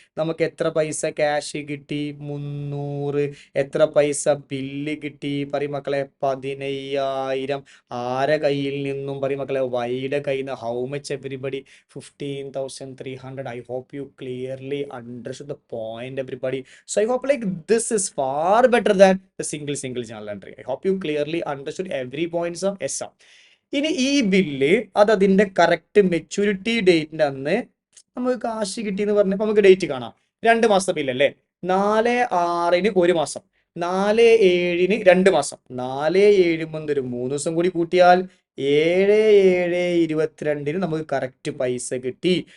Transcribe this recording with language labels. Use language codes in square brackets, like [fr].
[ml] നമുക്ക് എത്ര പൈസ ക്യാഷ് കിട്ടി 300, എത്ര പൈസ ബില്ല് കിട്ടി പറയും മക്കളെ 15,000. ആരെ കയ്യിൽ നിന്നും പറയും മക്കളെ വൈയുടെ കയ്യിൽ നിന്ന്. [en] How much everybody? 15,300. I hope you clearly understood the point everybody. So I hope like this is far better than the single journal entry. I hope you clearly understood every points of yes. [ml] ഇനി ഈ bill അത് അതിന്റെ correct maturity ഡേറ്റിന്റെ അന്ന് നമുക്ക് കാശ് കിട്ടി എന്ന് പറഞ്ഞപ്പോൾ നമുക്ക് ഡേറ്റ് കാണാം. 2 മാസത്തെ ബില്ലല്ലേ. 4/6 1 മാസം, 4/7 2 മാസം, 4/7 ഒരു 3 ദിവസം കൂടി കൂട്ടിയാൽ 7/7/22 നമുക്ക് കറക്റ്റ് പൈസ കിട്ടി.